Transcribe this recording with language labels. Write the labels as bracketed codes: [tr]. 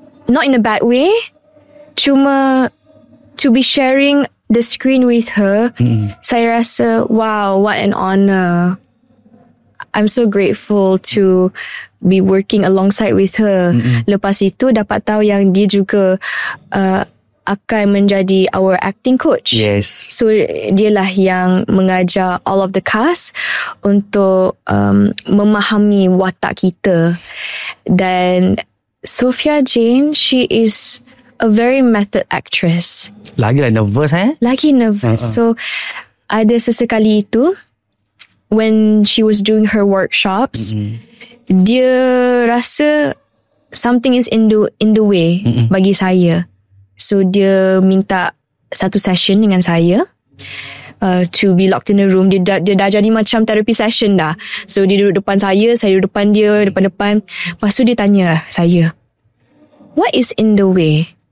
[en] Not in a bad way, cuma to be sharing the screen with her, [ms] saya rasa, [en] wow, what an honor. I'm so grateful to be working alongside with her. [ms] Lepas itu dapat tahu yang dia juga akan menjadi [en] our acting coach. Yes. [ms] So dialah yang mengajar [en] all of the cast [ms] untuk memahami watak kita. [en] Dan Sophia Jane, she is a very method actress. [ms] Lagilah nervous Lagi nervous. [en] So [ms] ada sesekali itu [en] when she was doing her workshops, [ms] dia rasa [en] something is in the way [ms] bagi saya. [en] So [ms] dia minta satu session dengan saya [en] to be locked in a room. [ms] Dia dah jadi macam therapy session dah. So dia duduk depan saya duduk depan dia, depan-depan. Lepas tu dia tanya saya, [en] what is in the way?